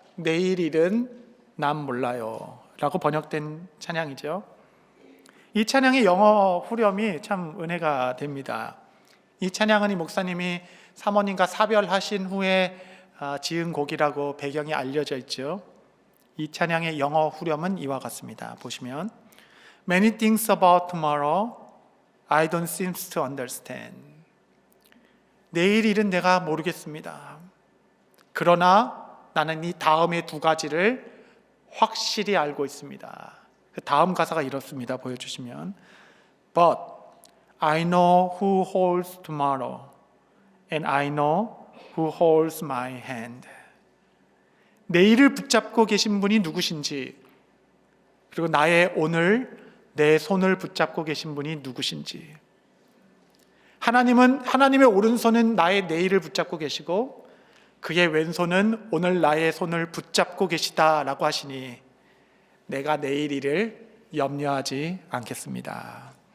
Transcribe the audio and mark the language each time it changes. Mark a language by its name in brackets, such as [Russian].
[Korean] 내일 일은 난 몰라요 라고 번역된 찬양이죠. 이 찬양의 영어 후렴이 참 은혜가 됩니다. 이 찬양은 이 목사님이 사모님과 사별하신 후에 지은 곡이라고 배경이 알려져 있죠. 이 찬양의 영어 후렴은 이와 같습니다. 보시면 [English] Many things about tomorrow I don't seem to understand. [Korean] 내일 일은 내가 모르겠습니다. 그러나 나는 이 다음의 두 가지를 확실히 알고 있습니다. 그 다음 가사가 이렇습니다. 보여주시면 [English] But I know who holds tomorrow and I know who holds my hand. [Korean] 내일을 붙잡고 계신 분이 누구신지 그리고 나의 오늘 내 손을 붙잡고 계신 분이 누구신지. 하나님의 오른손은 나의 내일을 붙잡고 계시고 그의 왼손은 오늘 나의 손을 붙잡고 계시다라고 하시니 내가 내일 일을 염려하지 않겠습니다.